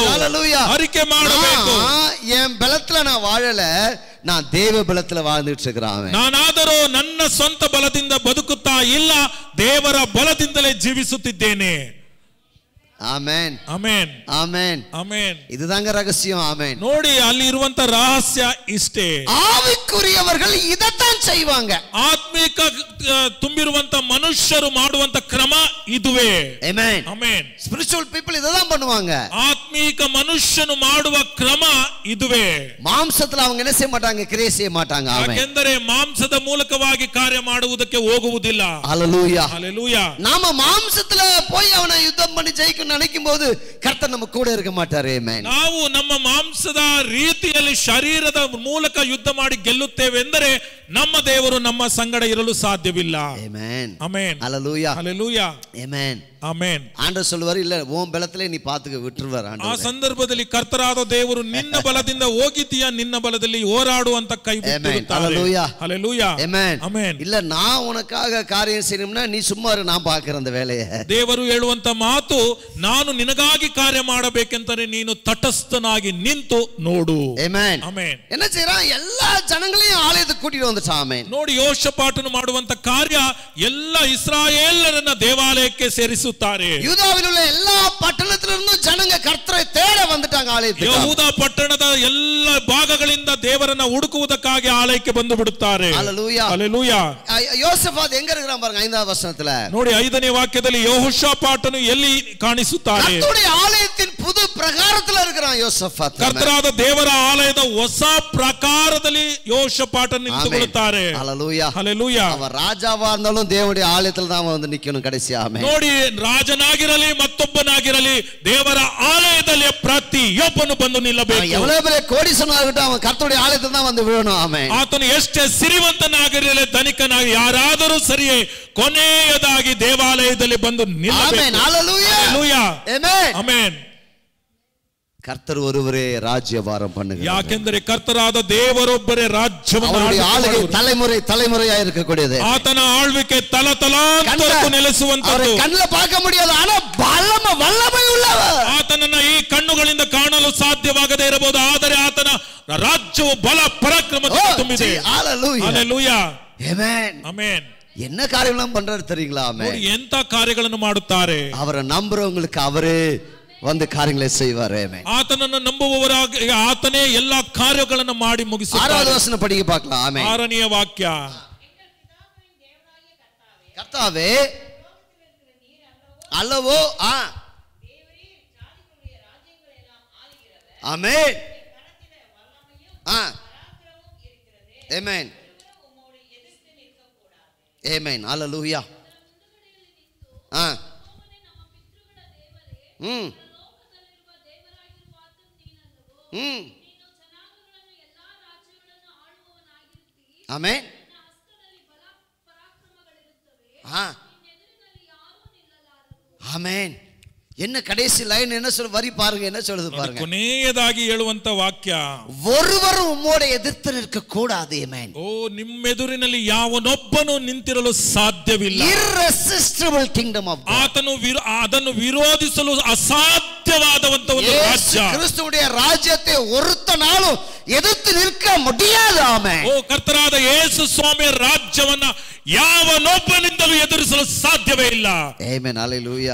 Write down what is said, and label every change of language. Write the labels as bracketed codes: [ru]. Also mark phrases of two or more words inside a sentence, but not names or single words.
[ta] ஹல்லேலூயா. [kn] ಅರಿಕೆ ಮಾಡಬೇಕು. [ta] என் பலத்துல நான் வாழல, நான் தேவ பலத்துல வாழ்ந்துட்டு இருக்கிறேன். [kn] ನಾನಾದರೂ ನನ್ನ ಸ್ವಂತ ಬಲದಿಂದ ಬದುಕುತ್ತಾ ಇಲ್ಲ, ದೇವರ ಬಲದಿಂದಲೇ ಜೀವಿಸುತ್ತಿದ್ದೇನೆ. ಆಮೆನ್, ಆಮೆನ್, ಆಮೆನ್, ಆಮೆನ್. [ta] இதுதாங்க ரகசியம். ஆமென். [kn] ನೋಡಿ, ಅಲ್ಲಿ ಇರುವಂತ ರಹಸ್ಯ ಇಷ್ಟೇ. [ta] ஆவிக்குரியவர்கள் இதத்தான் செய்வாங்க. [kn] ಆತ್ಮಿಕ ತುಂಬಿರುವಂತ ಮನುಷ್ಯರು ಮಾಡುವಂತ ಕ್ರಮ ಇದುವೇ. ಆಮೆನ್, ಆಮೆನ್. [en] spiritual people [ta] இததான் பண்ணுவாங்க. [kn] ಆತ್ಮಿಕ ಮನುಷ್ಯನು ಮಾಡುವ ಕ್ರಮ ಇದುವೇ. [ta] ಮಾಂಸத்துல அவங்க என்ன செய்ய மாட்டாங்க? கிரியை செய்ய மாட்டாங்க. ஆமென். [kn] ಯಾಕೆಂದರೆ ಮಾಂಸದ ಮೂಲಕವಾಗಿ ಕಾರ್ಯ ಮಾಡುವುದಕ್ಕೆ ಹೋಗುವುದಿಲ್ಲ. [ta] ஹல்லேலூயா, [kn] ಹಲ್ಲೇಲೂಯಾ. [ta] நாம மாம்சத்துல போய் அவனை யுத்தம் பண்ணி ஜெயிக்கணும் நினைக்கும் போது கர்த்தர் நம்ம கூட இருக்க மாட்டாரே. ஆமென். [kn] ನಾವು ನಮ್ಮ ಮಾಂಸದ ರೀತಿಯಲ್ಲಿ ಶರೀರದ ಮೂಲಕ ಯುದ್ಧ ಮಾಡಿ ಗೆಲ್ಲುತ್ತೇವೆ ಎಂದರೆ ನಮ್ಮ ದೇವರು ನಮ್ಮ ಸಂಗಡ ಇರಲು ಸಾಧ್ಯ ಸಾಧ್ಯವಿಲ್ಲ. Amen. ಆಮೆನ್. Hallelujah. ಹಲ್ಲೆಲೂಯಾ. Amen. ಆಮೆನ್. [ta] ஆண்டவர் சொல்லுவாரு, இல்ல உன் பலத்திலே நீ பாத்துக்க விட்டுருவார் [kn] ಆ [ta] ஆண்டவர். [kn] ಸಂದರ್ಭದಲ್ಲಿ ಕರ್ತರಾದ ದೇವರು ನಿನ್ನ ಬಲದಿಂದ ಹೋಗಿದ್ದೀಯ, ನಿನ್ನ ಬಲದಲ್ಲಿ ಹೋರಾಡುವಂತ ಕೈ ಬಿಟ್ಟಿರುತ್ತಾರೆ. Hallelujah. ಹಲ್ಲೆಲೂಯಾ. Amen. ಆಮೆನ್. [ta] இல்ல நான் உனக்காக காரியம் செய்யணும்னா நீ சும்மா இரு, நான் பார்க்கிறேன் அந்த வேலையை. [kn] ದೇವರು ಹೇಳುವಂತ ಮಾತು, ನಾನು ನಿನಗಾಗಿ ಕಾರ್ಯ ಮಾಡಬೇಕೆಂದರೆ ನೀನು ತಟಸ್ಥನಾಗಿ ನಿಂತು ನೋಡು. Amen. ಆಮೆನ್. [ta] என்ன செய்றான்? எல்லா ஜனங்களையும் ஆலயத்துக்கு கூட்டிட்டு வந்துட்டான். ஆமென். [kn] ನೋಡಿ, ಯೋಷಪಾಟನು ಮಾಡುವಂತ ಕಾರ್ಯ ಎಲ್ಲ ಇಸ್ರಾಯೇಲರನ್ನ ದೇವಾಲಯಕ್ಕೆ ಸೇರಿಸುತ್ತಾರೆ. [ta] யூதாவில் உள்ள எல்லா பட்டணத்திலிருந்தும் ஜனங்க கர்த்தரை தேட வந்துட்டாங்க ஆலயத்துக்கு. [kn] ಯಹೂದ ಪಟ್ಟಣದ ಎಲ್ಲ ಭಾಗಗಳಿಂದ ದೇವರನ್ನ ಹುಡುಕುವುದಕ್ಕಾಗಿ ಆಲಯಕ್ಕೆ ಬಂದು ಬಿಡುತ್ತಾರೆ. [ta] ஹல்லேலூயா. [kn] ಹಲ್ಲೆಲೂಯಾ. [ta] யோசபாத் எங்க இருக்கிறான் பாருங்க, 5வது வசனத்துல. [kn] ನೋಡಿ, 5ನೇ ವಾಕ್ಯದಲ್ಲಿ ಯೆಹೋಷಾಫಾಟನು ಎಲ್ಲಿ ಕಾಣಿಸುತ್ತಾರೆ? [ta] கர்த்தருடைய ஆலயத்தின் புது பிரகாரத்துல இருக்கிறான் யோசபாத். [kn] ಕರ್ತರಾದ ದೇವರ ಆಲಯದ ಹೊಸ ಪ್ರಕಾರದಲ್ಲಿ ಯೆಹೋಷಾಫಾಟನು ನಿಂತುಕೊಳ್ಳುತ್ತಾರೆ. [ta] ஹல்லேலூயா. [kn] ಹಲ್ಲೆಲೂಯಾ. [ta] அவன் ராஜாவா இருந்தாலும் தேவனுடைய ஆலயத்துல தான் வந்து நிக்கணும் கடைசியா. ஆமென். [kn] ನೋಡಿ, ರಾಜನಾಗಿರಲಿ ಮತ್ತೊಬ್ಬನಾಗಿರಲಿ ದೇವರ ಆಲಯದಲ್ಲಿ ಪ್ರತಿಯೊಬ್ಬನು ಬಂದು ನಿಲ್ಲಬೇಕು. [ta] எவ்வளவு பெரிய கோடீஸ்வரனாகட்டும், அவன் கர்த்தருடைய ஆலயத்துல தான் வந்து விழணும். ஆமென். [kn] ಆತನು ಎಷ್ಟೇ ಸಿರಿವಂತನಾಗಿರಲಿ ಧನಿಕನಾಗಿ ಯಾರಾದರೂ ಸರಿಯೇ ಕೊನೆಯದಾಗಿ ದೇವಾಲಯದಲ್ಲಿ ಬಂದು ನಿಲ್ಲಬೇಕು. [ta] ஆமென். ஹல்லேலூயா. [kn] ಹಲ್ಲೆಲೂಯಾ. [ta] ஆமென். [kn] ಆಮೆನ್. [ta] கர்த்தர் ஒருவரே ராஜ்யபாரம் பண்ணுகிறார். [kn] ಯಾಕೆಂದರೆ ಕರ್ತರಾದ ದೇವರೊಬ್ಬರೇ ರಾಜ್ಯವನ್ನು [ta] அவருடைய ஆளுகை [kn] ಆಳುವರು. [ta] தலைமுறை தலைமுறையா இருக்கக்கூடியது. [kn] ಆತನ ಆಳ್ವಿಕೆ ತಲತಲಾಂತರಕ್ಕೂ ನೆಲೆಸುವಂತದ್ದು. [ta] அவரை கண்ணுல பார்க்க முடியாது, ஆனா வல்லமை உள்ளவர். [kn] ಆತನನ್ನ ಈ ಕಣ್ಣುಗಳಿಂದ ಕಾಣಲು ಸಾಧ್ಯವಾಗದೇ ಇರಬಹುದು, ಆದರೆ ಆತನ ರಾಜ್ಯವು ಬಲ ಪರಾಕ್ರಮದಿಂದ ತುಂಬಿದೆ. [ta] ஹல்லேலூயா. [kn] ಹಲ್ಲೆಲೂಯಾ. [ta] ஆமென். [kn] ಆಮೆನ್. [ta] என்ன காரியம்லாம் பண்றாரு தெரியுங்களா? ஆமென். [kn] ನೋಡಿ, ಎಂತ ಕಾರ್ಯಗಳನ್ನು ಮಾಡುತ್ತಾರೆ. [ta] அவரை நம்புறவங்களுக்கு அவரே வந்து காரியங்களை செய்வார். ஆமென். [kn] ಆತನನ್ನು ನಂಬುವವರಾಗಿ ಆತನೇ ಎಲ್ಲಾ ಕಾರ್ಯಗಳನ್ನು ಮಾಡಿ ಮುಗಿಸುತ್ತಾರೆ. [ta] 6வது வசனம் படிக்க பார்க்கலாம். ஆமென். [kn] 6ನೇ ವಾಕ್ಯ. [ta] கர்த்தாவே அல்லவோ ஆமென். ஆமென். ஆமென். ஹல்லேலூயா. ஆமென். ஆமென். என்ன கடைசி லைன் என்ன சொல்ல, வரி பாருங்க, என்ன சொல்லுது பாருங்க. [kn] ಕೊನೆಯದಾಗಿ ಹೇಳುವಂತ ವಾಕ್ಯ, [ta] ஒருவரும் உம்மோடு எதிர்த்து நிற்க கூடாது. ஆமென். [kn] ಓ, ನಿಮ್ಮೆದುರಿನಲ್ಲಿ ಯಾವನೊಬ್ಬನು ನಿಂತಿರಲು ಸಾಧ್ಯವಿಲ್ಲ. [en] irresistible kingdom of God. [kn] ಆತನು ಅದನ್ನು ವಿರೋಧಿಸಲು ಅಸಾಧ್ಯವಾದಂತ ಒಂದು ರಾಜ್ಯ. [ta] கிறிஸ்துவுடைய ராஜ்யத்தை ஒருத்தனாலும் எதிர்த்து நிற்க முடியாது. ஆமென். [kn] ಓ, ಕರ್ತರಾದ ಯೇಸು ಸ್ವಾಮಿಯ ರಾಜ್ಯವನ್ನ ಯಾವನೊಬ್ಬನಿಂದಲೂ ಎದುರಿಸಲು ಸಾಧ್ಯವೇ ಇಲ್ಲ. ಆಮೆನ್. ಹಲ್ಲೆಲೂಯಾ.